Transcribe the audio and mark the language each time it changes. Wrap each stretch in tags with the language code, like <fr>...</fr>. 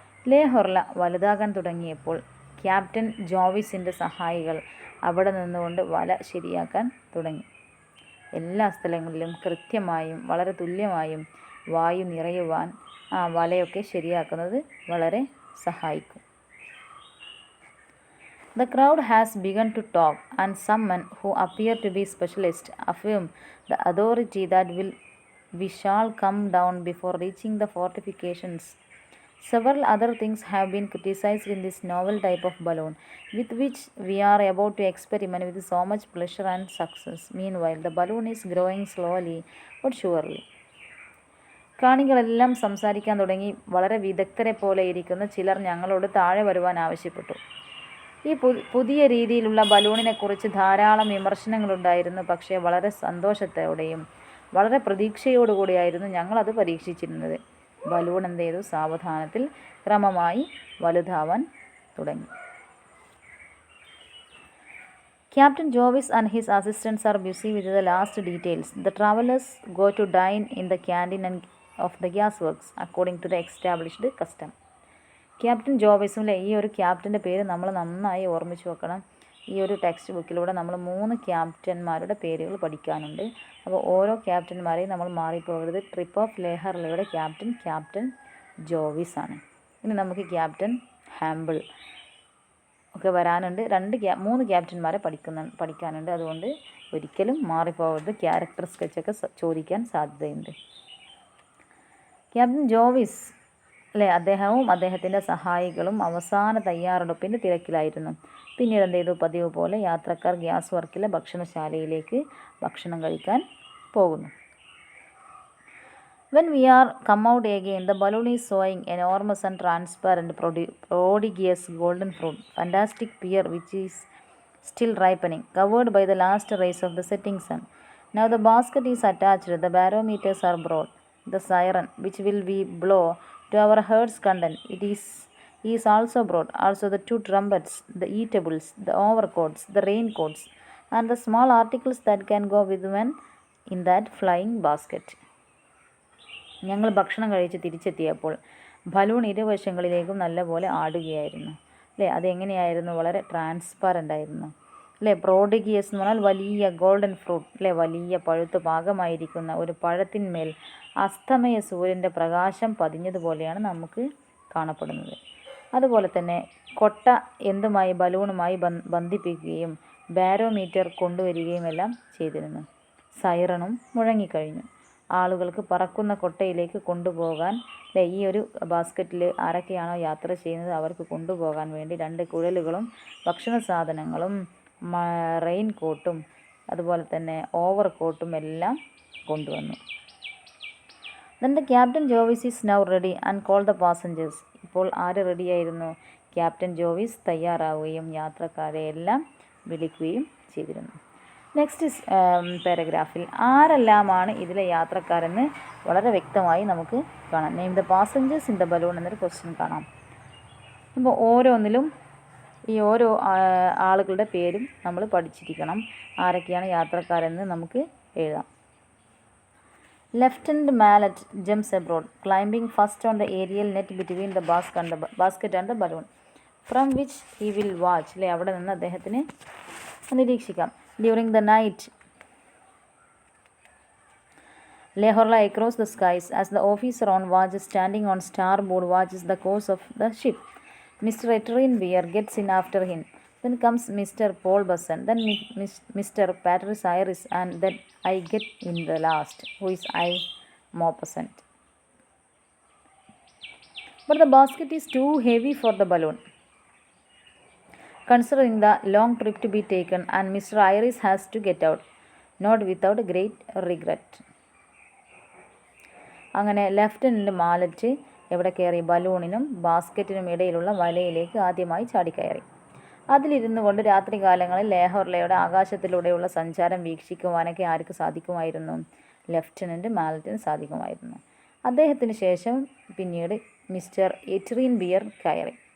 <ml>ലേ ഹൊർല വലുതാകാൻ തുടങ്ങിയപ്പോൾ ക്യാപ്റ്റൻ ജോവിസിൻ്റെ സഹായികൾ അവിടെ നിന്നുകൊണ്ട് വല ശരിയാക്കാൻ തുടങ്ങി. എല്ലാ സ്ഥലങ്ങളിലും കൃത്യമായും വളരെ തുല്യമായും വായു നിറയുവാൻ ആ വലയൊക്കെ ശരിയാക്കുന്നത് വളരെ സഹായിക്കും.</ml> <en>The crowd has begun to talk, and some men who appear to be specialists affirm the authority that we shall come down before reaching the fortifications. Several other things have been criticized in this novel type of balloon, with which we are about to experiment with so much pleasure and success. Meanwhile, the balloon is growing slowly but surely.</en> <ml>കാണികളെല്ലാം സംസാരിക്കാൻ തുടങ്ങി. വളരെ വിദഗ്ധരെ പോലെ ഇരിക്കുന്ന ചിലർ ഞങ്ങളോട് താഴെ വരുവാൻ ആവശ്യപ്പെട്ടു. ഈ പുതിയ രീതിയിലുള്ള ബലൂണിനെക്കുറിച്ച് ധാരാളം വിമർശനങ്ങളുണ്ടായിരുന്നു. പക്ഷേ വളരെ സന്തോഷത്തോടെയും വളരെ പ്രതീക്ഷയോടുകൂടിയായിരുന്നു ഞങ്ങളത് പരീക്ഷിച്ചിരുന്നത്. ബലൂൺ എന്ത് ചെയ്തു? സാവധാനത്തിൽ ക്രമമായി വലുതാവാൻ തുടങ്ങി.</ml> <en>Captain Jovis and his assistants are busy with the last details. The travelers go to dine in the canteen of the gasworks, according to the established custom.</en> <ml>Captain ജോവിസും ഈ ഒരു ക്യാപ്റ്റൻ്റെ പേര് നമ്മൾ നന്നായി ഓർമ്മിച്ച് വെക്കണം. ഈ ഒരു ടെക്സ്റ്റ് ബുക്കിലൂടെ നമ്മൾ 3 ക്യാപ്റ്റന്മാരുടെ പേരുകൾ പഠിക്കാനുണ്ട്. അപ്പോൾ ഓരോ ക്യാപ്റ്റന്മാരെയും നമ്മൾ മാറിപ്പോകരുത്. Trip of Leh ഹൊർലയുടെ captain Jovees ആണ്. ഇനി നമുക്ക് ക്യാപ്റ്റൻ ഹാമ്പിൾ ഒക്കെ വരാനുണ്ട്. 3 ക്യാപ്റ്റന്മാരെ പഠിക്കാനുണ്ട്. അതുകൊണ്ട് ഒരിക്കലും മാറിപ്പോകരുത്. ക്യാരക്ടർ സ്കെച്ചൊക്കെ ചോദിക്കാൻ സാധ്യതയുണ്ട്. ക്യാപ്റ്റൻ ജോവിസ് അദ്ദേഹവും അദ്ദേഹത്തിൻ്റെ സഹായികളും അവസാന തയ്യാറെടുപ്പിൻ്റെ തിരക്കിലായിരുന്നു. പിന്നീട് എന്ത് ചെയ്തു? പതിവ് പോലെ യാത്രക്കാർ ഗ്യാസ് വർക്കിലെ ഭക്ഷണശാലയിലേക്ക് ഭക്ഷണം കഴിക്കാൻ പോകുന്നു.</ml> <en>When we are come out again, the balloon is showing enormous and transparent, prodigious golden fruit, fantastic pear which is still ripening, covered by the last rays of the setting sun. Now the basket is attached, the barometers are brought, the siren which will be blow to our heart's content, it is also brought, also the 2 trumpets, the eatables, the overcoats, the raincoats, and the small articles that can go with one in that flying basket.</en> <ml>ഞങ്ങൾ ഭക്ഷണം കഴിച്ച് തിരിച്ചെത്തിയപ്പോൾ balloon ഇരുവശങ്ങളിലേക്കും നല്ലപോലെ ആടുകയായിരുന്നു. അല്ലേ, അതെങ്ങനെയായിരുന്നു? വളരെ transparent ആയിരുന്നു. അല്ലേ, പ്രോഡിഗിയസ് എന്ന് പറഞ്ഞാൽ വലിയ ഗോൾഡൻ ഫ്രൂട്ട്. അല്ലേ, വലിയ പഴുത്ത് പാകമായിരിക്കുന്ന ഒരു പഴത്തിന്മേൽ അസ്തമയ സൂര്യൻ്റെ പ്രകാശം പതിഞ്ഞതുപോലെയാണ് നമുക്ക് കാണപ്പെടുന്നത്. അതുപോലെ തന്നെ കൊട്ട എന്തുമായി ബലൂണുമായി ബന്ധിപ്പിക്കുകയും ബാരോമീറ്റർ കൊണ്ടുവരികയും എല്ലാം ചെയ്തിരുന്നു. സൈറണും മുഴങ്ങിക്കഴിഞ്ഞു. ആളുകൾക്ക് പറക്കുന്ന കൊട്ടയിലേക്ക് കൊണ്ടുപോകാൻ ഈ ഒരു ബാസ്ക്കറ്റിൽ ആരൊക്കെയാണോ യാത്ര ചെയ്യുന്നത് അവർക്ക് കൊണ്ടുപോകാൻ വേണ്ടി 2 കുഴലുകളും ഭക്ഷണ സാധനങ്ങളും റെയിൻ കോട്ടും അതുപോലെ തന്നെ ഓവർ കോട്ടും എല്ലാം കൊണ്ടുവന്നു.</ml> <en>Then the Captain Jovis is now ready and called the passengers.</en> <ml>ഇപ്പോൾ ആര് റെഡിയായിരുന്നു? ക്യാപ്റ്റൻ ജോവിസ് തയ്യാറാവുകയും യാത്രക്കാരെ എല്ലാം വിളിക്കുകയും ചെയ്തിരുന്നു. നെക്സ്റ്റ് പാരഗ്രാഫിൽ ആരെല്ലാമാണ് ഇതിലെ യാത്രക്കാരെന്ന് വളരെ വ്യക്തമായി നമുക്ക് കാണാം.</ml> <en>name the passengers in the balloon</en> <ml>എന്നൊരു ക്വസ്റ്റ്യൻ കാണാം. അപ്പോൾ ഓരോന്നിലും ഈ ഓരോ ആളുകളുടെ പേരും നമ്മൾ പഠിച്ചിരിക്കണം. ആരൊക്കെയാണ് യാത്രക്കാരെന്ന് നമുക്ക് എഴുതാം.</ml> <en>Lieutenant Mallet jumps abroad, climbing first on the aerial net between the basket and the balloon, from which he will watch.</en> <ml>അവിടെ നിന്ന് അദ്ദേഹത്തിന് നിരീക്ഷിക്കാം.</ml> <en>During the night, Lehorla across the skies as the officer on watch standing on starboard watches the course of the ship. Mr. Etterine Beer gets in after him. Then comes Mr. Paul Busson, then Mr. Patrice Iris, and then I get in the last, who is I. Maupassant. But the basket is too heavy for the balloon, considering the long trip to be taken, and Mr. Iris has to get out, not without great regret.</en> <ml>അങ്ങനെ lieutenant mallet എവിടെ കയറി? ബലൂണിനും ബാസ്ക്കറ്റിനും ഇടയിലുള്ള വലയിലേക്ക് ആദ്യമായി ചാടിക്കയറി. അതിലിരുന്നു കൊണ്ട് രാത്രികാലങ്ങളിൽ ലേഹോർലയുടെ ആകാശത്തിലൂടെയുള്ള സഞ്ചാരം വീക്ഷിക്കുവാനൊക്കെ ആർക്ക് സാധിക്കുമായിരുന്നു? Lieutenant മാലറ്റിന് സാധിക്കുമായിരുന്നു. അദ്ദേഹത്തിന് ശേഷം പിന്നീട് മിസ്റ്റർ എറ്ററിൻ ബിയർ കയറി.</ml>